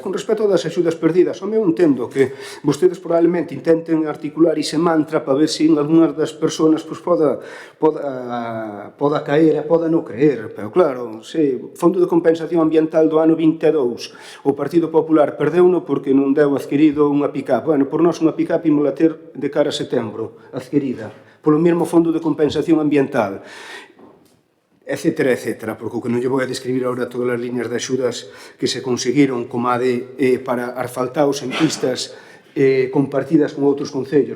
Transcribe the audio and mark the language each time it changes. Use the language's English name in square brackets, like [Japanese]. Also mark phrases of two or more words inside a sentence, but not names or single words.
[Galician] Con respecto das axudas perdidas, eu entendo que vostedes probablemente intenten articular ese mantra para ver se algunhas das persoas poda caer e poda non creer. Pero claro, se Fondo de Compensación Ambiental do ano 22, o Partido Popular perdeu-no porque non deu adquirido unha pick-up. Bueno, por nós unha pick-up ímola ter de cara a setembro, adquirida, polo mesmo Fondo de Compensación Ambiental, etcétera, etcétera, porque o que non lle vou a describir agora todas as liñas de axudas que se conseguiron como a de para asfaltaos en pistas compartidas con outros concellos.